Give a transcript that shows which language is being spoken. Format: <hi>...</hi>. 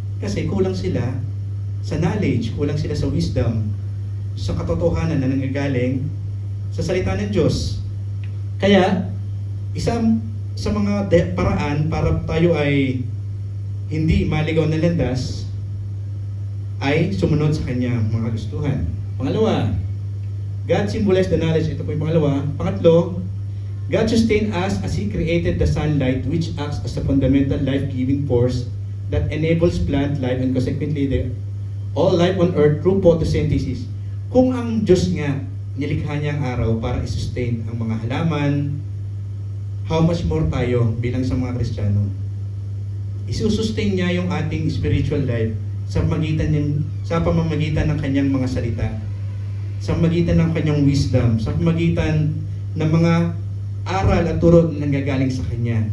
<tl>Kasi kulang sila sa knowledge, kulang sila sa wisdom, sa katotohanan na nanggagaling sa salita ng Diyos. Kaya, isang sa mga paraan para tayo ay hindi maligaw na landas ay sumunod sa kanyang mga gustuhan. Pangalawa,</tl> <en>God symbolized the knowledge.</en> <tl>Ito po yung pangalawa.</tl> <en>Pangatlo, God sustained us as He created the sunlight which acts as a fundamental life-giving force that enables plant life and consequently all life on earth through photosynthesis.</en> <tl>Kung ang Diyos nga, nilikha niya ang araw para i-sustain ang mga halaman,</tl> <en>how much more</en> <tl>tayo bilang sa mga Kristiyano? Isusustain niya yung ating spiritual life sa pamamagitan ng kanyang mga salita, sa pamamagitan ng kanyang wisdom, sa pamamagitan ng mga aral at turo na nanggagaling sa kanya.</tl>